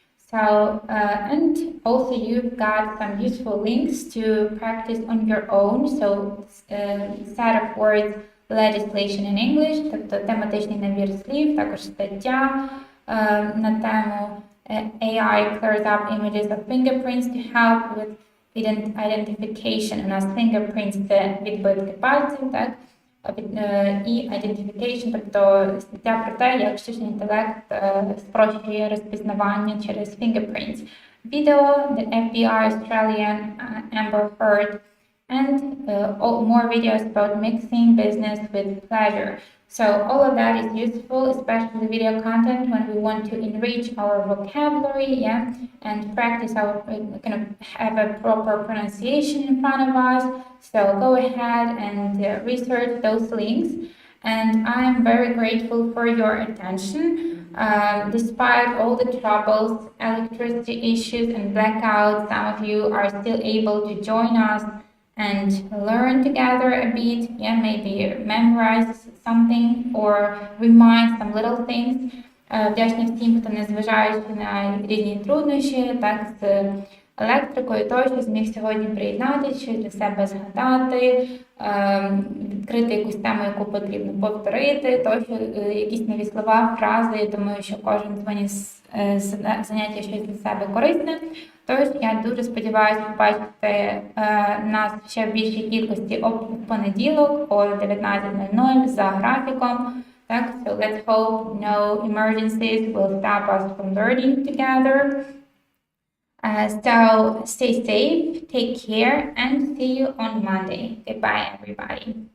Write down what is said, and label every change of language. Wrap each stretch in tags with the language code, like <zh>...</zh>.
<en>So, and also you've got some useful links to practice on your own. So, set of words, legislation in English,</en> <uk>тобто тематичний набір слів, також стаття на тему</uk> <en>AI clears up images of fingerprints to help with identification.</en> <uk>У нас fingerprints – це відбитки пальців, так? І identification, тобто стаття про те, як штучний інтелект спрощує розпізнавання через fingerprints.</uk> <en>Video, the FBI Australian Amber Heard, and more videos about mixing business with pleasure. So all of that is useful, especially video content when we want to enrich our vocabulary, and practice our have a proper pronunciation in front of us. So go ahead and research those links. And I'm very grateful for your attention. Despite all the troubles, electricity issues, and blackouts, some of you are still able to join us and learn together a bit, maybe memorize something or remind some little things.</en> <uk>Вдячна всім, хто, незважаючи на різні труднощі, так, з електрикою тощо, зміг сьогодні приєднатися, щось для себе згадати, відкрити якусь тему, яку потрібно повторити, тощо, якісь нові слова, фрази. Я думаю, що кожен заняття щось для себе корисне. Тож, я дуже сподіваюся побачити нас ще в більшій кількості у понеділок о 19:00 за графіком.</uk> <en>Так, so let's hope no emergencies will stop us from learning together. So stay safe, take care, and see you on Monday. Goodbye, everybody.</en>